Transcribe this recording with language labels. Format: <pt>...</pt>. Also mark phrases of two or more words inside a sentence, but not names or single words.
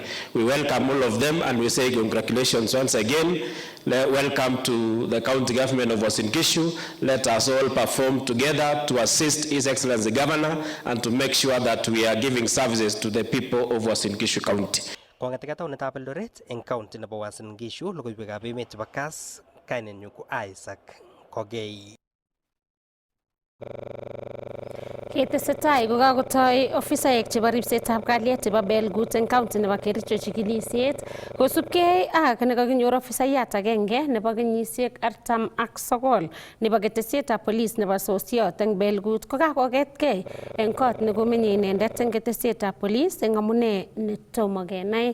<en>We welcome all of them and we say congratulations once again. Welcome to the county government of Uasin Gishu. Let us all perform together to assist His Excellency Governor and to make sure that we are giving services to the people of Uasin Gishu County.</en> <kln>Kong'etika taunetab Eldoret eng county nebo Uasin Gishu, logoiwekab emet chebo Kass, kainenyu ko Isaac Kogei. Ketesetai kokakotoi ofisaek chebo ripsetab kalyet chebo Belgut eng county nebo Kericho chikilisiet kosubkei ak nekakinyor ofisayat agenge nebo kenyisiek 49 nebo ketesietab polis nebo sosiot eng Belgut kokakoketkei eng kot nekomenye inendet eng ketesietab polis eng amune netomo kenai.</kln>